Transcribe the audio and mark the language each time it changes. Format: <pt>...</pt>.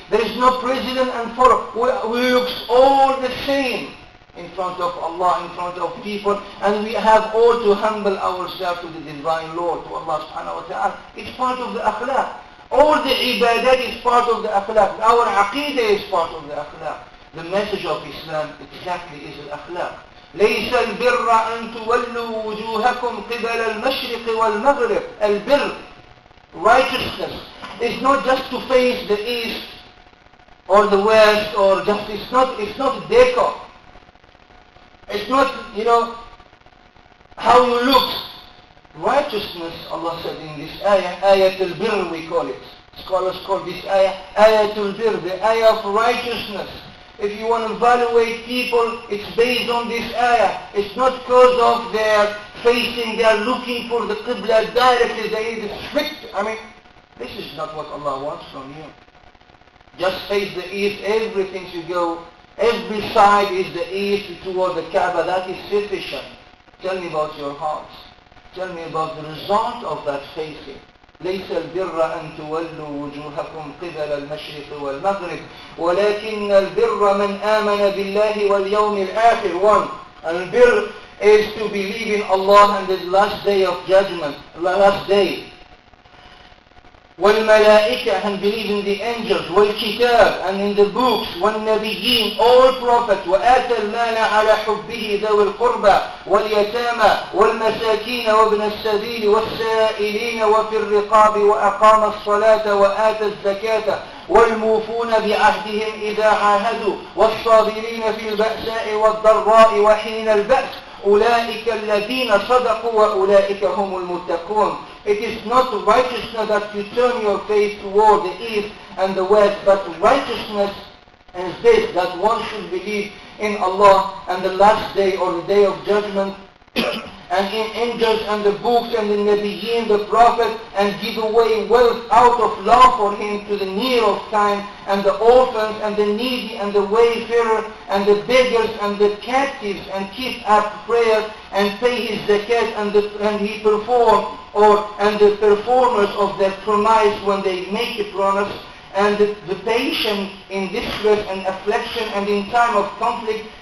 <en>There is no president and follower. We look all the same in front of Allah, in front of people, and we have all to humble ourselves to the divine Lord, to Allah subhanahu wa ta'ala. It's part of the akhlaq. All the ibadat is part of the akhlaq. Our aqidah is part of the akhlaq. The message of Islam exactly is al-akhlaq.</en> <ar>ليس البر أن تولوا وجوهكم قبل المشرق والمغرب.</ar> <en>البر, righteousness, is not just to face the east or the west, or just, it's not decor. It's not, how you look. Righteousness, Allah said in this ayah, ayatul birr we call it. Scholars call this ayah, ayatul birr, the ayah of righteousness. If you want to evaluate people, it's based on this ayah. It's not because of their facing, they are looking for the qibla directly, they are strict. This is not what Allah wants from you. Just face the east, everything should go, every side is the east toward the Kaaba, that is sufficient. Tell me about your hearts. Tell me about the result of that facing.</en> <ar>ليس البر أن تولوا وجوهكم قبل المشرق والمغرب ولكن البر من آمن بالله واليوم الآخر.</ar> <en>One, البر is to believe in Allah and the last day of judgment, last day.</en> <ar>والملائكة,</ar> <en>and believe in the angels,</en> <ar>والكتاب,</ar> <en>and in the books,</en> <ar>والنبيين,</ar> <en>all prophets,</en> <ar>وآتى المال على حبه ذوي القربى واليتامى والمساكين وابن السبيل والسائلين وفي الرقاب وأقام الصلاة وآتى الزكاة والموفون بعهدهم إذا عاهدوا والصابرين في البأساء والضراء وحين البأس أولئك الذين صدقوا وأولئك هم المتقون.</ar> <en>It is not righteousness that you turn your face toward the east and the west, but righteousness is this, that one should believe in Allah and the last day or the day of judgment, and in angels and the books and the Nabiyyin, the Prophet, and give away wealth out of love for him to the near of kind, and the orphans and the needy and the wayfarer and the beggars and the captives, and keep up prayer and pay his zakat, and he perform, and the performers of that promise when they make a promise, and the patient in distress and affliction and in time of conflict.</en>